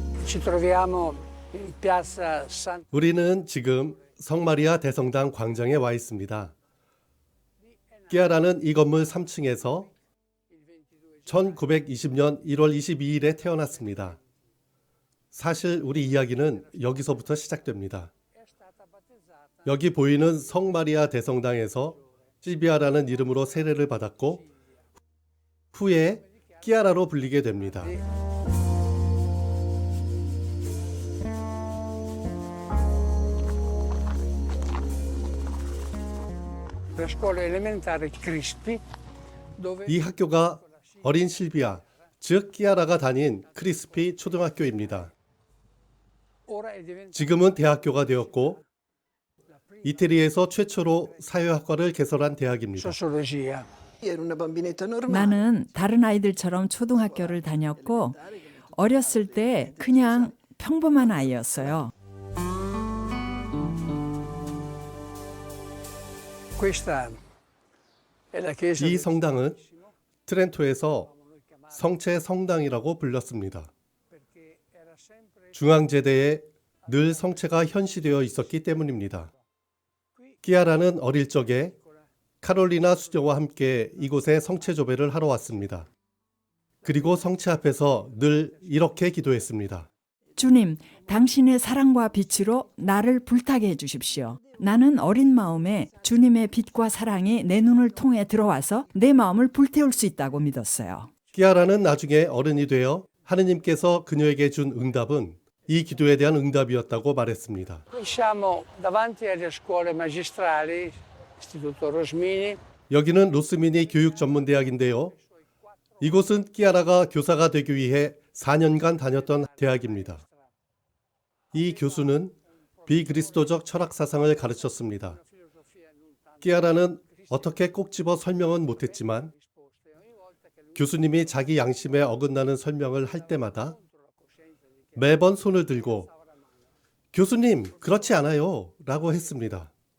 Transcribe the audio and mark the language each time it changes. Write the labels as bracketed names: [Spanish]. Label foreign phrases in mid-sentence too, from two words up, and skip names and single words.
[Italian] Ci troviamo in piazza San... [Korean] 우리는 지금 성마리아 대성당 광장에 와 있습니다. 끼아라는 이 건물 3층에서 1920년 1월 22일에 태어났습니다. 사실 우리 이야기는 여기서부터 시작됩니다. 여기 보이는 성마리아 대성당에서 실비아라는 이름으로 세례를 받았고 후에 끼아라로 불리게 됩니다. [Italian] La scuola elementare Crispi, dove [Korean] 이 학교가 어린 실비아, 즉 끼아라가 다닌 크리스피 초등학교입니다. [Italian] ora è diventato [Korean] 지금은 대학교가 되었고 이태리에서 최초로 사회학과를 개설한 대학입니다. [Italian] sociologia. Ero una bambinetta normale. [Korean] 나는 다른 아이들처럼 초등학교를 다녔고 어렸을 때 그냥 평범한 아이였어요. [Italian] Questa è la chiesa [Korean] 이 [Italian] del [Korean] 성당은 트렌토에서 성체 성당이라고 불렸습니다. [Italian] perché era sempre [Korean] 중앙제대에 늘 성체가 현시되어 있었기 때문입니다. 끼아라는 어릴 적에 카롤리나 수녀와 함께 이곳에 성체 조배를 하러 왔습니다. 그리고 성체 앞에서 늘 이렇게 기도했습니다. 주님, 당신의 사랑과 빛으로 나를 불타게 해주십시오. 나는 어린 마음에 주님의 빛과 사랑이 내 눈을 통해 들어와서 내 마음을 불태울 수 있다고 믿었어요. 끼아라는 나중에 어른이 되어 하느님께서 그녀에게 준 응답은 이 기도에 대한 응답이었다고 말했습니다. [Italian] Qui siamo davanti alle scuole magistrali, Istituto Rosmini, [Korean] 여기는 로스미니 교육전문대학인데요. 이곳은 끼아라가 교사가 되기 위해 4년간 다녔던 대학입니다. 이 교수는 비그리스도적 철학 사상을 가르쳤습니다. 끼아라는 어떻게 꼭 집어 설명은 못했지만 교수님이 자기 양심에 어긋나는 설명을 할 때마다 매번 손을 들고 교수님, 그렇지 않아요 라고 했습니다.